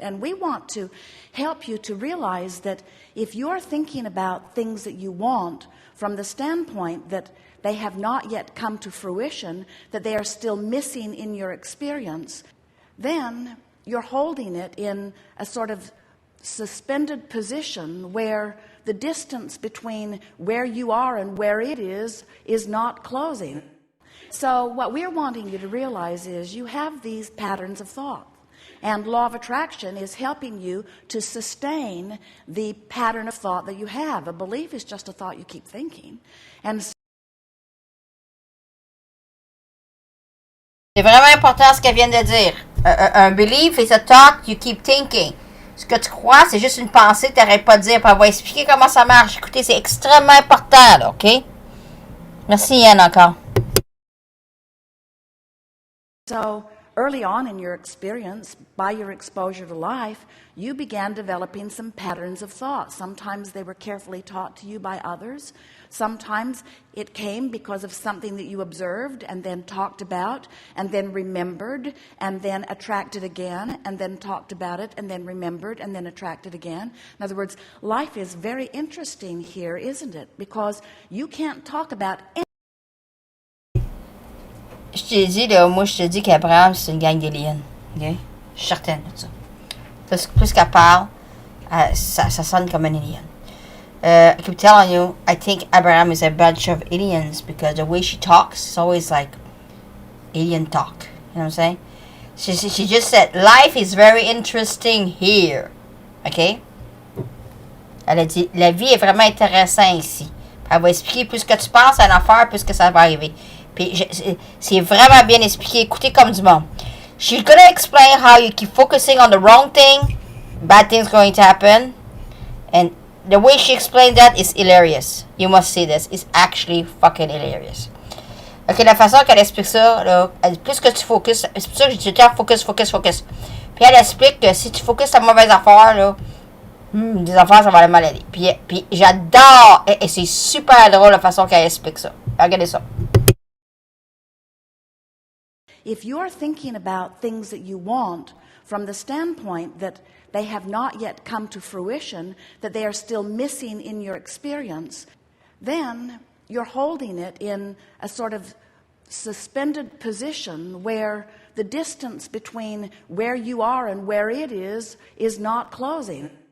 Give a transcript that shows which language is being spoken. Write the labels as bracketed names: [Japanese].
[English] And we want to help you to realize that if you're thinking about things that you want from the standpoint that they have not yet come to fruition, that they are still missing in your experience, then you're holding it in a sort of suspended position where the distance between where you are and where it is not closing. So what we're wanting you to realize is you have these patterns of thought, and law of attraction is helping you to sustain the pattern of thought that you have. A belief is just a thought you keep thinking. And [French] c'est vraiment important ce qu'elle vient de dire. [English] Un belief is a thought you keep thinking. [French] Ce que tu crois, c'est juste une pensée que tu n'arrêtes pas de dire. Puis on va expliquer comment ça marche. Écoutez, c'est extrêmement important, là, OK? Merci, Yann, encore. [English] So early on in your experience, by your exposure to life, you began developing some patterns of thought. Sometimes they were carefully taught to you by others. Sometimes it came because of something that you observed and then talked about and then remembered and then attracted again and then talked about it and then remembered and then attracted again. In other words, life is very interesting here, isn't it? Because you can't talk about anything. [French] Je t'ai dit, là, moi, je te dis qu'Abraham, c'est une gang d'aliens. Okay? Je suis certaine de ça. Plus qu'elle parle, ça sonne comme un alien. [English] I keep telling you, I think Abraham is a bunch of aliens because the way she talks is always like alien talk. You know what I'm saying? She just said, life is very interesting here. OK? [French] Elle a dit, la vie est vraiment intéressante ici. Elle va expliquer plus que tu penses à une affaire, plus que ça va arriver. Puis c'est vraiment bien expliqué. Écoutez comme du monde. [English] She's gonna explain how you keep focusing on the wrong thing, bad things going to happen, and the way she explained that is hilarious. You must see this. It's actually fucking hilarious. [French] Ok, la façon qu'elle explique ça, là, plus que tu focuses, c'est pour ça que je dis tout le temps focus. Puis elle explique que si tu focuses sur la mauvaise affaire, là, des affaires, ça va aller mal aller. Puis j'adore, et c'est super drôle la façon qu'elle explique ça. Regardez ça. [English] If you're thinking about things that you want from the standpoint that they have not yet come to fruition, that they are still missing in your experience, then you're holding it in a sort of suspended position where the distance between where you are and where it is not closing.